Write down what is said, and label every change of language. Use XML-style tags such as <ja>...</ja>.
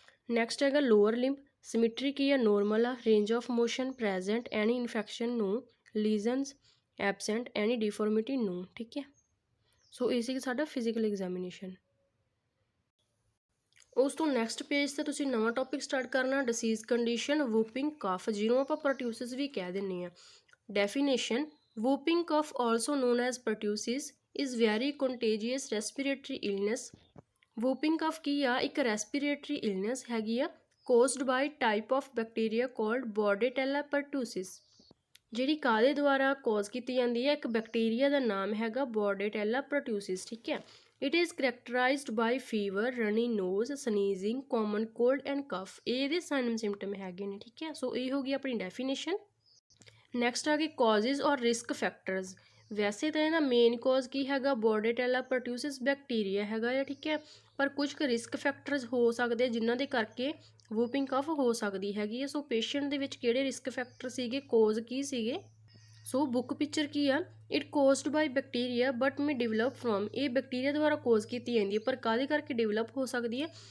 <pa>Next ਹੈਗਾ lower limb, ਸਿਮਿਟਰੀ ਕੀ ਹੈ normal ਆ, range of motion present, any infection no, lesions absent, ਐਨੀ ਡਿਫੋਰਮਿਟੀ ਨੋ, ਠੀਕ ਹੈ। ਸੋ ਇਹ ਸੀ ਸਾਡਾ ਫਿਜ਼ੀਕਲ ਐਗਜ਼ਾਮੀਨੇਸ਼ਨ। ਉਸ ਤੋਂ ਨੈਕਸਟ ਪੇਜ 'ਤੇ ਤੁਸੀਂ ਨਵਾਂ ਟੌਪਿਕ ਸਟਾਰਟ ਕਰਨਾ, ਡਿਸੀਜ਼ ਕੰਡੀਸ਼ਨ ਵੂਪਿੰਗ ਕਫ, ਜਿਹਨੂੰ ਆਪਾਂ ਪ੍ਰੋਟਿਊਸਿਸ ਵੀ ਕਹਿ ਦਿੰਦੇ ਹਾਂ।</pa> <en>Definition, whooping cough also known as pertussis is very contagious respiratory illness। whooping cough</en> <pa>ਕੀ ਆ ਇੱਕ</pa> <en>respiratory illness</en> <pa>ਹੈਗੀ ਆ</pa> <en>caused by type of bacteria called Bordetella pertussis।</en> <pa>ਜਿਹੜੀ ਕਾਹਦੇ ਦੁਆਰਾ ਕਾਜ਼ ਕੀਤੀ ਜਾਂਦੀ ਹੈ, ਇੱਕ ਬੈਕਟੀਰੀਆ ਦਾ ਨਾਮ ਹੈਗਾ Bordetella pertussis, ਠੀਕ ਹੈ।</pa> <en>It is characterized by fever, runny nose, sneezing, common cold and cough।</en> <pa>ਇਹ ਇਹਦੇ ਸਾਈਨ ਸਿੰਪਟਮ ਹੈਗੇ ਨੇ, ਠੀਕ ਹੈ। ਸੋ ਇਹ ਹੋ ਗਈ ਆਪਣੀ ਡੈਫੀਨੇਸ਼ਨ। ਨੈਕਸਟ ਆ ਗਈ ਕਾਜ਼ਿਜ਼ ਔਰ ਰਿਸਕ ਫੈਕਟਰਸ। ਵੈਸੇ ਤਾਂ ਇਹਦਾ ਮੇਨ ਕਾਜ਼ ਕੀ ਹੈਗਾ ਬੋਰਡੇਟੈਲਾ ਪਰਟਿਊਸਿਸ ਬੈਕਟੀਰੀਆ ਹੈਗਾ ਆ, ਠੀਕ ਹੈ, ਪਰ ਕੁਝ ਕੁ ਰਿਸਕ ਫੈਕਟਰਸ ਹੋ ਸਕਦੇ ਜਿਨ੍ਹਾਂ ਦੇ ਕਰਕੇ ਵੂਪਿੰਗ ਕਫ ਹੋ ਸਕਦੀ ਹੈਗੀ ਹੈ। ਸੋ ਪੇਸ਼ੈਂਟ ਦੇ ਵਿੱਚ ਕਿਹੜੇ ਰਿਸਕ ਫੈਕਟਰ ਸੀਗੇ, ਕੋਜ਼ ਕੀ ਸੀਗੇ। ਸੋ ਬੁੱਕ ਪਿਕਚਰ ਕੀ ਆ,</pa> <en>it caused by bacteria but may develop from,</en> <pa>ਇਹ ਬੈਕਟੀਰੀਆ ਦੁਆਰਾ ਕੋਜ਼ ਕੀਤੀ ਜਾਂਦੀ ਹੈ ਪਰ ਕਾਹਦੇ ਕਰਕੇ ਡਿਵੈਲਪ ਹੋ ਸਕਦੀ ਹੈ।</pa>